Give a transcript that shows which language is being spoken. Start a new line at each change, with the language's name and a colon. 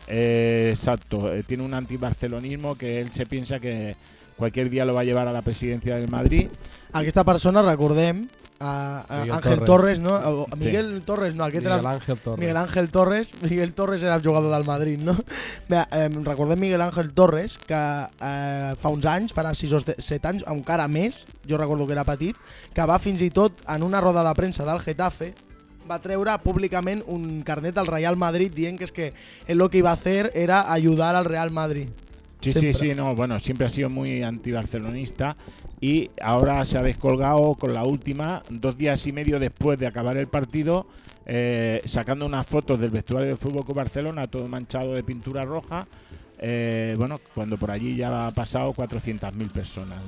Spanish: Exacto, tiene un antibarcelonismo que él se piensa que cualquier día lo va a llevar a la presidencia del Madrid. Aquí esta persona, recordemos, a Ángel Torres. Torres, ¿no? Miguel, sí. Torres, no, aquí Miguel Ángel Torres. Miguel Ángel Torres. Miguel Torres era el jugador del Madrid, ¿no?
Catalan: Recordem Miguel Ángel Torres, que fa uns anys, farà 6 o 7 anys, encara més, jo recordo que era petit, que va fins i tot en una roda de premsa del Getafe, va treure públicament un carnet al Real Madrid dient que és que el que
Spanish: iba a hacer era ayudar al Real Madrid.
Catalan: Sí, sempre.
Spanish: Sí, no, bueno, siempre ha sido muy antibarcelonista. Y ahora se ha descolgado con la última, 2 días y medio después de acabar el partido, sacando unas fotos del vestuario del FC Barcelona, todo manchado de pintura roja, cuando por allí ya ha pasado 400.000 personas.